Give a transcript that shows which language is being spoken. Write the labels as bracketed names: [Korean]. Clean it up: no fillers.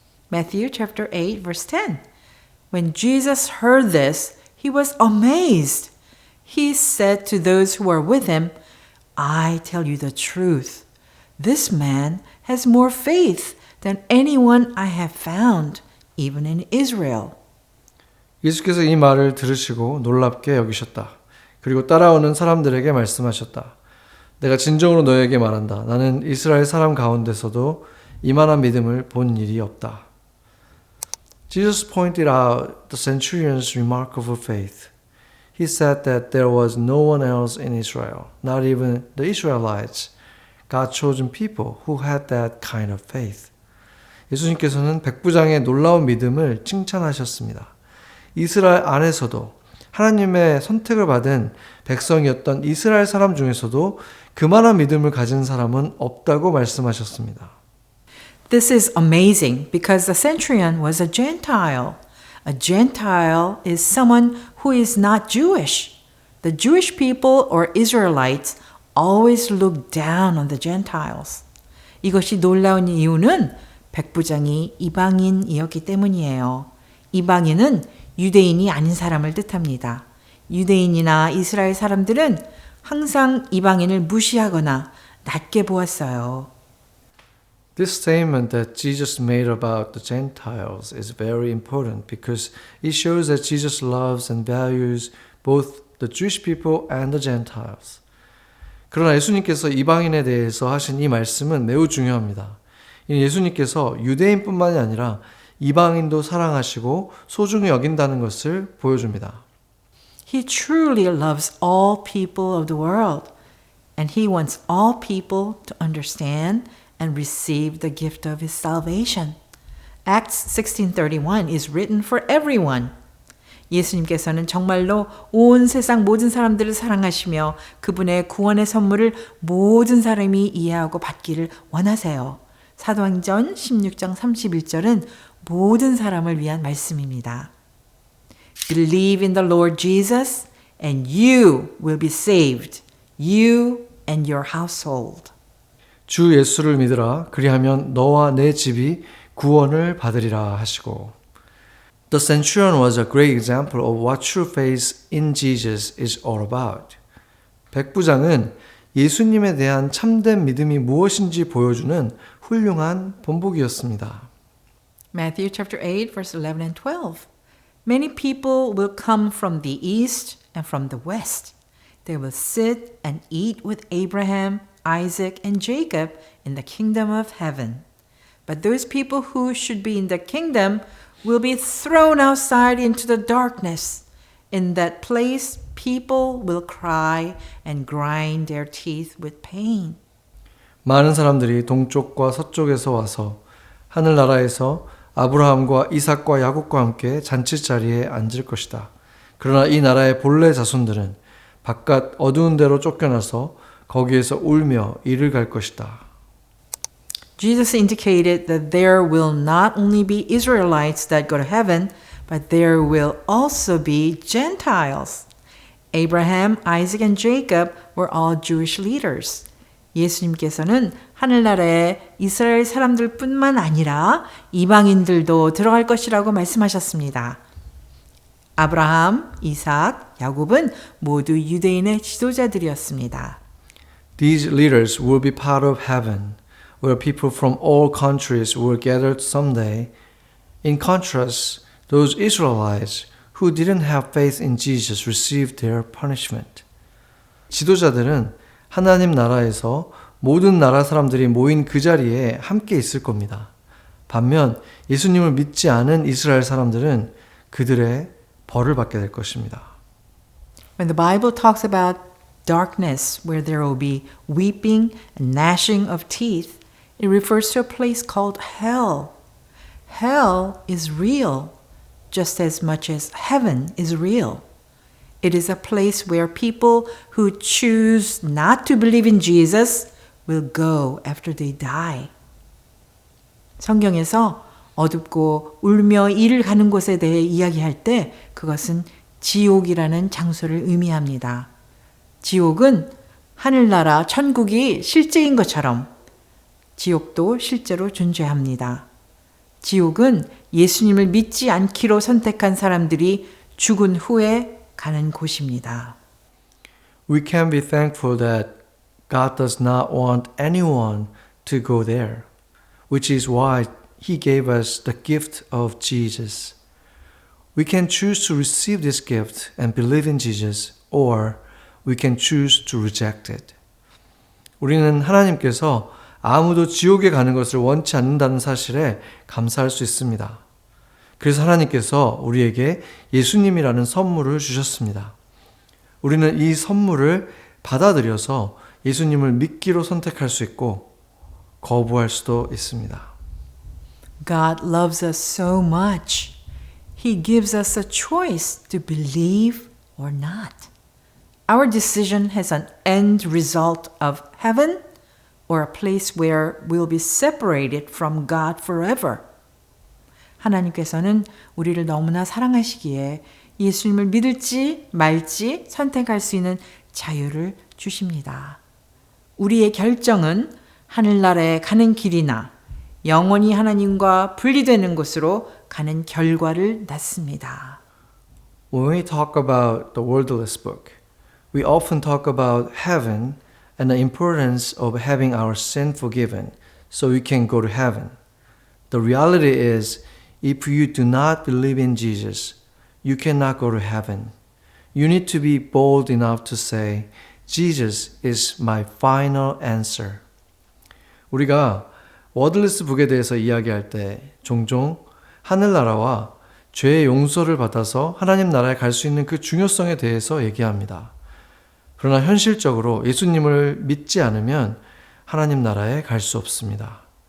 [English] Matthew chapter 8 verse 10. When Jesus heard this, he was amazed. He said to those who were with him, I tell you the truth. This man has more faith than anyone I have found, even in Israel. [Korean] 예수께서 이 말을 들으시고 놀랍게 여기셨다. 그리고 따라오는 사람들에게 말씀하셨다. 내가 진정으로 너에게 말한다. 나는 이스라엘 사람 가운데서도 이만한 믿음을 본 일이 없다. [English] Jesus pointed out the centurion's remarkable faith. He said that there was no one else in Israel, not even the Israelites, God's chosen people who had that kind of faith. [Korean] 예수님께서는 백부장의 놀라운 믿음을 칭찬하셨습니다. 이스라엘 안에서도 하나님의 선택을 받은 백성이었던 이스라엘 사람 중에서도 그만한 믿음을 가진 사람은 없다고 말씀하셨습니다. [English] This is amazing because the centurion was a Gentile. A Gentile is someone who is not Jewish. The Jewish people or Israelites always look down on the Gentiles. [Korean] 이것이 놀라운 이유는 백부장이 이방인이었기 때문이에요. 이방인은 유대인이 아닌 사람을 뜻합니다. 유대인이나 이스라엘 사람들은 항상 이방인을 무시하거나 낮게 보았어요. [English] This statement that Jesus made about the Gentiles is very important because it shows that Jesus loves and values both the Jewish people and the Gentiles. [Korean] 그러나 예수님께서 이방인에 대해서 하신 이 말씀은 매우 중요합니다. 예수님께서 유대인뿐만이 아니라 이방인도 사랑하시고 소중히 여긴다는 것을 보여줍니다. [English] He truly loves all people of the world, and he wants all people to understand and receive the gift of his salvation. Acts 16:31 is written for everyone. [Korean] 예수님께서는 정말로 온 세상 모든 사람들을 사랑하시며 그분의 구원의 선물을 모든 사람이 이해하고 받기를 원하세요. 사도행전 16장 31절은 모든 사람을 위한 말씀입니다. [English] Believe in the Lord Jesus and you will be saved, you and your household. [Korean] 주 예수를 믿으라. 그리하면 너와 내 집이 구원을 받으리라 하시고. [English] The centurion was a great example of what true faith in Jesus is all about. [Korean] 백부장은 예수님에 대한 참된 믿음이 무엇인지 보여주는 훌륭한 본보기였습니다. [English] Matthew chapter 8 verse 11 and 12. Many people will come from the east and from the west. They will sit and eat with Abraham, Isaac, and Jacob in the kingdom of heaven. But those people who should be in the kingdom will be thrown outside into the darkness. In that place, people will cry and grind their teeth with pain. [Korean] 많은 사람들이 동쪽과 서쪽에서 와서 하늘나라에서 아브라함과 이삭과 야곱과 함께 잔치자리에 앉을 것이다. 그러나 이 나라의 본래 자손들은 바깥 어두운 데로 쫓겨나서 거기에서 울며 이를 갈 것이다. [English] Jesus indicated that there will not only be Israelites that go to heaven, but there will also be Gentiles. Abraham, Isaac, and Jacob were all Jewish leaders. [Korean] 예수님께서는 하늘나라에 이스라엘 사람들 뿐만 아니라 이방인들도 들어갈 것이라고 말씀하셨습니다. 아브라함, 이삭, 야곱은 모두 유대인의 지도자들이었습니다. [English] These leaders will be part of heaven, where people from all countries will gather someday. In contrast, those Israelites who didn't have faith in Jesus received their punishment. [Korean] 지도자들은 하나님 나라에서 모든 나라 사람들이 모인 그 자리에 함께 있을 겁니다. 반면 예수님을 믿지 않은 이스라엘 사람들은 그들의 벌을 받게 될 것입니다. [English] When the Bible talks about darkness where there will be weeping and gnashing of teeth, it refers to a place called hell. Hell is real, just as much as heaven is real. It is a place where people who choose not to believe in Jesus will go after they die. [Korean] 성경에서 어둡고 울며 이를 가는 곳에 대해 이야기할 때 그것은 지옥이라는 장소를 의미합니다. 지옥은 하늘나라 천국이 실제인 것처럼 지옥도 실제로 존재합니다. 지옥은 예수님을 믿지 않기로 선택한 사람들이 죽은 후에 가는 곳입니다. [English] We can be thankful that God does not want anyone to go there, which is why He gave us the gift of Jesus. We can choose to receive this gift and believe in Jesus, or we can choose to reject it. [Korean] 우리는 하나님께서 아무도 지옥에 가는 것을 원치 않는다는 사실에 감사할 수 있습니다. 그래서 하나님께서 우리에게 예수님이라는 선물을 주셨습니다. 우리는 이 선물을 받아들여서 예수님을 믿기로 선택할 수 있고 거부할 수도 있습니다. [English] God loves us so much. He gives us a choice to believe or not. Our decision has an end result of heaven or a place where we'll be separated from God forever. [Korean] 하나님께서는 우리를 너무나 사랑하시기에 예수님을 믿을지 말지 선택할 수 있는 자유를 주십니다. 우리의 결정은 하늘나라에 가는 길이나 영원히 하나님과 분리되는 곳으로 가는 결과를 낳습니다. [English] When we talk about the wordless book, we often talk about heaven and the importance of having our sin forgiven so we can go to heaven. The reality is, if you do not believe in Jesus, you cannot go to heaven. You need to be bold enough to say, Jesus is my final answer. [Korean] 우리가 워드리스 북에 대해서 이야기할 때 종종 하늘나라와 죄의 용서를 받아서 하나님 나라에 갈 수 있는 그 중요성에 대해서 얘기합니다. 그러나 현실적으로 예수님을 믿지 않으면 하나님 나라에 갈 수 없습니다.